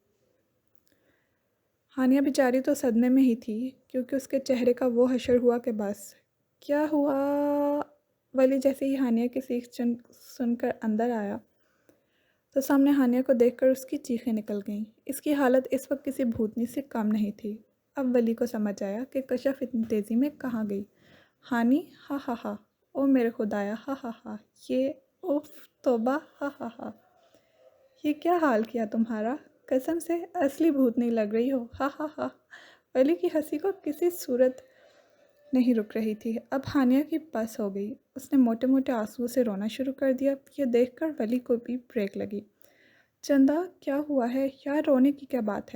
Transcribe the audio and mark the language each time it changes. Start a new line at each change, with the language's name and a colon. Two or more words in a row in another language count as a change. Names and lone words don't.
Urdu: ہانیہ بیچاری تو صدمے میں ہی تھی کیونکہ اس کے چہرے کا وہ حشر ہوا کہ بس کیا ہوا۔ ولی جیسے ہی ہانیہ کی چیخ سن کر اندر آیا تو سامنے ہانیہ کو دیکھ کر اس کی چیخیں نکل گئیں۔ اس کی حالت اس وقت کسی بھوتنی سے کم نہیں تھی۔ اب ولی کو سمجھ آیا کہ کشف اتنی تیزی میں کہاں گئی۔ ہانی، ہا ہا ہا، او میرے خدایا، ہا ہا ہا، یہ اوف توبہ، ہا ہا ہا، یہ کیا حال کیا تمہارا، قسم سے اصلی بھوتنی لگ رہی ہو، ہا ہا ہا۔ ولی کی ہنسی کو کسی صورت نہیں رک رہی تھی۔ اب ہانیہ کی بس ہو گئی، اس نے موٹے موٹے آنسوؤں سے رونا شروع کر دیا۔ یہ دیکھ کر ولی کو بھی بریک لگی۔ چندا، کیا ہوا ہے یار، رونے کی کیا بات ہے؟